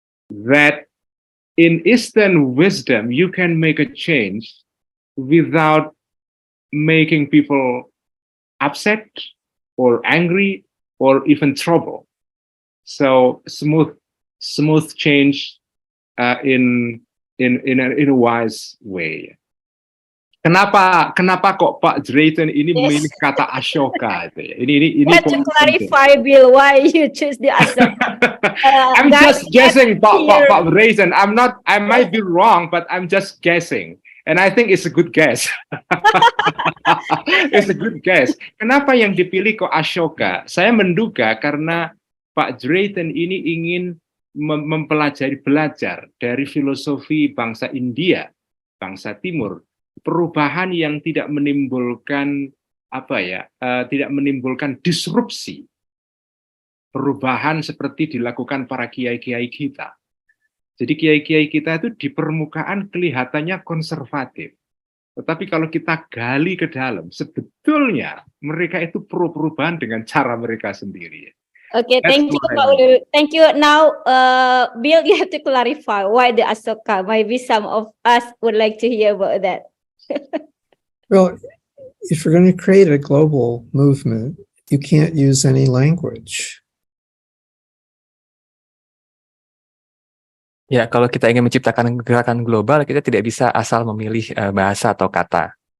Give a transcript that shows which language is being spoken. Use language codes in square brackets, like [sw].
[en] That in Eastern wisdom, you can make a change without making people upset or angry or even trouble. So smooth change in a wise way. [id] Kenapa kok Pak Drayton ini memilih kata Ashoka? Ini [en] to clarify, Bill, why you choose the Ashoka? I'm just guessing, Pak Drayton. I might be wrong, but I'm just guessing. And I think it's a good guess. It's a good guess. [id] Kenapa yang dipilih kok Ashoka? Saya menduga karena Pak Drayton ini ingin belajar dari filosofi bangsa India, bangsa Timur, perubahan yang tidak menimbulkan tidak menimbulkan disrupsi, perubahan seperti dilakukan para kiai-kiai kita. Jadi kiai-kiai kita itu di permukaan kelihatannya konservatif, tetapi kalau kita gali ke dalam, sebetulnya mereka itu pro perubahan dengan cara mereka sendiri. [en] Okay, thank you, Pak Ulil. Thank you. Now, Bill, you have to clarify why the Ashoka. Maybe some of us would like to hear about that. Well, if you're going to create a global movement, you can't use any language. [id] Ya, kalau kita ingin menciptakan gerakan global, kita tidak bisa asal memilih bahasa atau kata.